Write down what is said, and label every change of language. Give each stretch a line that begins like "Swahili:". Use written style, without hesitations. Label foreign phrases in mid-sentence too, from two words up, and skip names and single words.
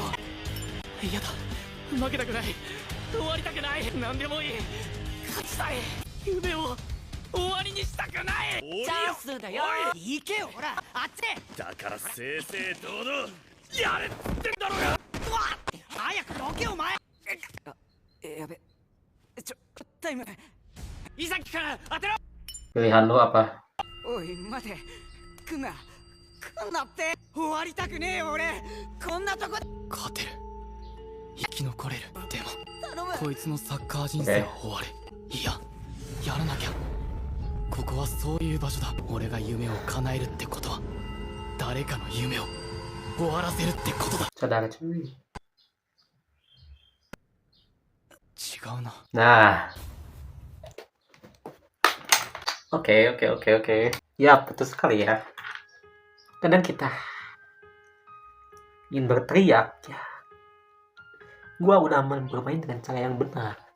Japanese: 嫌だ負けたくない終わりたくない。何でもいい勝ちたい。夢を終わりにしたくない。チャンスだよ。行けよほら、あっちで。だから正々堂々やれっつってんだろうが。うわっ、早くどけお前。やべ、タイム。伊崎から当てろ。
Indonesian: Pilihan lu apa?
Japanese: おい待て、来んなって終わりたくねえよ俺。こんなとこ勝てる、生き残れる。でも頼む。こいつのサッカー人生は終わる。いや、やらなきゃ。ここはそういう場所だ。俺が夢を叶えるってことは誰かの夢を終わらせるってことだ。
Indonesian: Saudara cuy.
Japanese: 違うな。
Indonesian: Nah. Oke. Ya, betul sekali ya. Kadang kita ingin berteriak ya. Gua udah bermain dengan cara yang benar.